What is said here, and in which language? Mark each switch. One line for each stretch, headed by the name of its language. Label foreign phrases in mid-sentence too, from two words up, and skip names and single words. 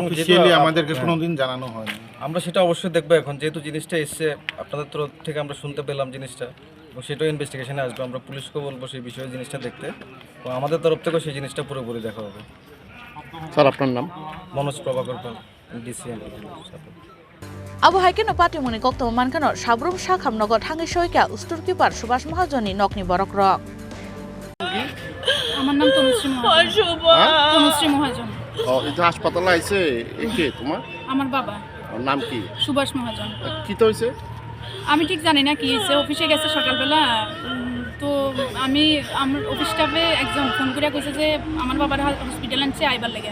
Bangla: অফিসিয়ালি আমাদেরকে কোনোদিন জানানো হয়নি। আমরা সেটা অবশ্যই দেখবো এখন, যেহেতু জিনিসটা এসছে আপনাদের তরফ থেকে আমরা শুনতে পেলাম জিনিসটা, এবং সেটাও ইনভেস্টিগেশনে আসবে। আমরা পুলিশকেও বলবো সেই বিষয়ে জিনিসটা দেখতে, এবং আমাদের তরফ থেকেও সেই জিনিসটা পুরোপুরি দেখা হবে। স্যার আপনার নাম? মনোজ প্রভাকর পাল, ডিসিএম।
Kok Borok: Abu Haikino Patimungni Kokto Mankano Shabrum Shakham Nogot Hangi Shoika Ustur Kipar Subash Mahajoni Nokni Borok Rock.
Bangla: আমার নাম তনুশ্রী মহাজন। তনুশ্রী মহাজন। ও এটা হাসপাতালে আইছে কে তোমার? আমার বাবা। ওর নাম কি? সুভাষ মহাজন। কি তো হইছে? আমি ঠিক জানি না কি হয়েছে, অফিসে গেছে সকালবেলা, তো আমি আমার অফিস স্টাফে একজন ফোন করে কইছে যে আমার বাবার হসপিটাল আনছে আইবার লাগে।